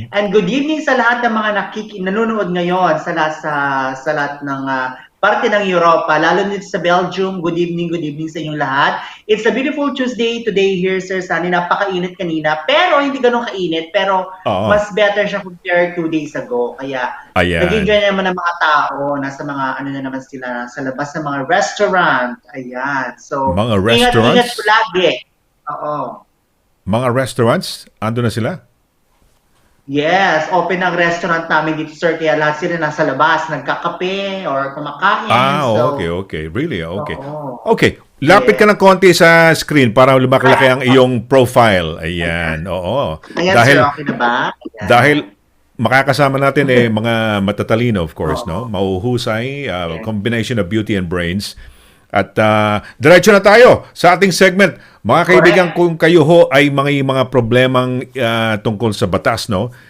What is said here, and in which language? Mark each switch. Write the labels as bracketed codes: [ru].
[tl] And [en] good evening [tl] sa lahat ng mga nanonood ngayon sa lahat ng parte ng Europa, lalo dito sa Belgium. [en] Good evening [tl] sa inyong lahat. [en] It's a beautiful Tuesday today here, Sir Sunny. [tl] Napakainit kanina, pero hindi ganun kainit, pero mas better siya [en] compared 2 days ago. [tl] Kaya nag-enjoy naman ng mga tao, nasa mga ano na naman sila, sa labas ng mga restaurant. Ayan. So, mga restaurants? Ingat po lagi. Oo. Mga restaurants? Ando na sila? Yes, open ang restaurant namin dito, sir. Kaya lahat sila nasa labas, nagkakape or kumakain. [en] Okay. Really? Okay. [tl] Okay, lapit ka ng konti sa screen para lumakalaki ang iyong profile. Ayan, oo. Ayan, dahil, sir, okay na ba? Ayan. Dahil makakasama natin mga matatalino, [en] of course, [tl] no? Mauhusay, [en] combination of beauty and brains. [tl] At diretso na tayo sa ating segment. Mga kaibigan, kung kayo ho ay mga problemang tungkol sa batas, no?